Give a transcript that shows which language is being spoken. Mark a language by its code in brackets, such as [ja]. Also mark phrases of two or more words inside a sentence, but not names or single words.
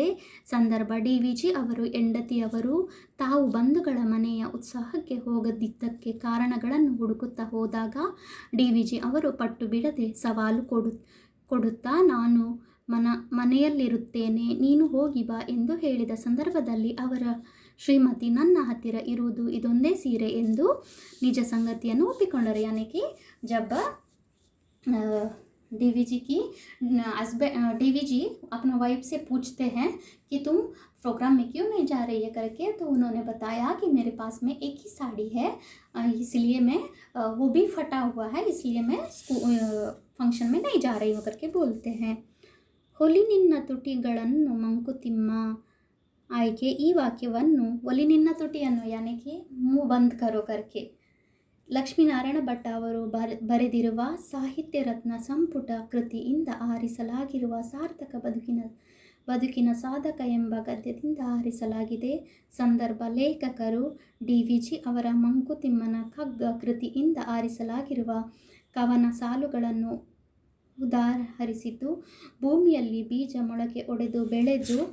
[kn] ಸಂದರ್ಭ, DVG ಅವರು ಹೆಂಡತಿಯವರು ತಾವು ಬಂಧುಗಳ ಮನೆಯ ಉತ್ಸವಕ್ಕೆ ಹೋಗದಿದ್ದಕ್ಕೆ ಕಾರಣಗಳನ್ನು ಹುಡುಕುತ್ತಾ ಹೋದಾಗ DVG ಅವರು ಪಟ್ಟು ಬಿಡದೆ ಸವಾಲು ಕೊಡುತ್ತಾ ನಾನು ಮನೆಯಲ್ಲಿರುತ್ತೇನೆ, ನೀನು ಹೋಗಿ ಬಾ ಎಂದು ಹೇಳಿದ ಸಂದರ್ಭದಲ್ಲಿ ಅವರ ಶ್ರೀಮತಿ ನನ್ನ ಹತ್ತಿರ ಇರುವುದು ಇದೊಂದೇ ಸೀರೆ ಎಂದು ನಿಜ ಸಂಗತಿಯನ್ನು ಒಪ್ಪಿಕೊಂಡರು। [hi] यानी कि जब DVG अपना वाइफ से पूछते हैं कि तुम प्रोग्राम में क्यों नहीं जा रही है करके, तो उन्होंने बताया कि मेरे पास में एक ही साड़ी है, इसलिए मैं वो भी फटा हुआ है, इसलिए मैं फंक्शन में नहीं जा रही हूँ करके बोलते हैं। [kn] ಹೊಲಿ ನಿನ್ನ ತುಟಿಗಳನ್ನು ಮಂಕುತಿಮ್ಮ, ಆಯ್ಕೆ ಈ ವಾಕ್ಯವನ್ನು ಒಲಿ ನಿನ್ನ ತುಟಿಯನ್ನು [hi] यानी कि मुँह बंद करो करके [kn] ಲಕ್ಷ್ಮೀನಾರಾಯಣ ಭಟ್ಟ ಅವರು ಬರೆದಿರುವ ಸಾಹಿತ್ಯ ರತ್ನ ಸಂಪುಟ ಕೃತಿಯಿಂದ ಆರಿಸಲಾಗಿರುವ ಸಾರ್ಥಕ ಬದುಕಿನ ಸಾಧಕ ಎಂಬ ಗದ್ಯದಿಂದ ಆರಿಸಲಾಗಿದೆ। ಸಂದರ್ಭ, ಲೇಖಕರು DVG ಅವರ ಮಂಕುತಿಮ್ಮನ ಕಗ್ಗ ಕೃತಿಯಿಂದ ಆರಿಸಲಾಗಿರುವ ಕವನ ಸಾಲುಗಳನ್ನು ಉದಾಹರಿಸಿದ್ದು, ಭೂಮಿಯಲ್ಲಿ ಬೀಜ ಮೊಳಕೆ ಒಡೆದು ಬೆಳೆದು